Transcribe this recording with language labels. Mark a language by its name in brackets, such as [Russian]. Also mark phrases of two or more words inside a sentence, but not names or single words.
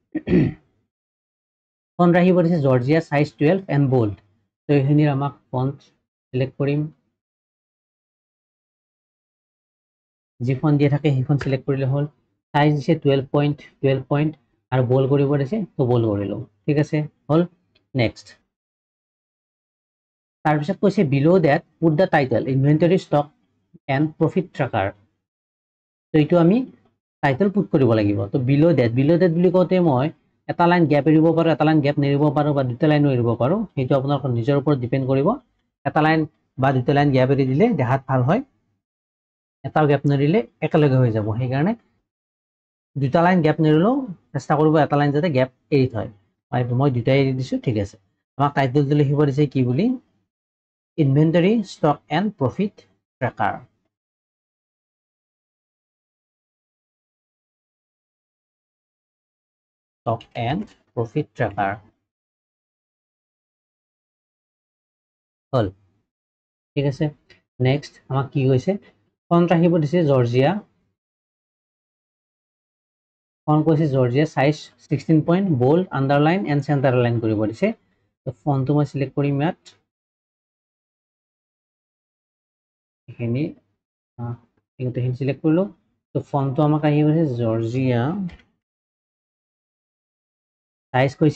[Assamese] ফন্ট ৰাখিব দিছে [English] Georgia size 12 and bold [Assamese] তো এখিনিৰ আমাক [English] font select [Assamese] কৰিম যি ফন্ট দিয়া থাকে সেই ফন্ট সিলেক্ট কৰিলে হ'ল সাইজ দিছে 12 পইণ্ট আৰু বোল্ড কৰিব দিছে তো বোল্ড কৰিলো ঠিক আছে হল নেক্সট তাৰ পিছত কৈছে [English] below that put the title Inventory Stock and Profit Tracker [Assamese] তো এইটো আমি [English] title put [Assamese] কৰিব লাগিব তো [English] below that [Assamese] বুলি কওঁতে মই এটা [English] line gap [Assamese] এৰিব পাৰো এটা [English] line gap [Assamese] নেৰিব পাৰো বা দুটা লাইন এৰিব পাৰো সেইটো আপোনাৰ নিজৰ ওপৰত ডিপেন্ড কৰিব এটা লাইন বা দুটা [English] line gap [Assamese] এৰি দিলে দেখাত ভাল হয় এটাও গ্যাপ নেৰিলে একেলগে হৈ যাব সেই কাৰণে দুটা [English] line gap [Assamese] নেৰিলেও চেষ্টা কৰিব এটা লাইন যাতে গ্যাপ এৰি থয় মই দুটাই এৰি দিছো ঠিক আছে আমাক টাইটেলটো লিখিব দিছে কি বুলি ইনভেন্টৰী ষ্টক এণ্ড প্ৰফিট ট্ৰেকাৰ stock and profit tracker হল ঠিক আছে নেক্সট আমাক কি কৈছে ফন্ট ৰাখিব দিছে জৰ্জিয়া ফন্ট কৈছে জৰ্জিয়া [English] size 16 point bold underline and center line [Assamese] কৰিব দিছে তো ফন্টটো মই সিলেক্ট কৰিম ইয়াত এখিনি এইখিনি সিলেক্ট কৰিলো তো ফন্টটো আমাক আহি গৈছে জৰ্জিয়া সাইজ কৈছে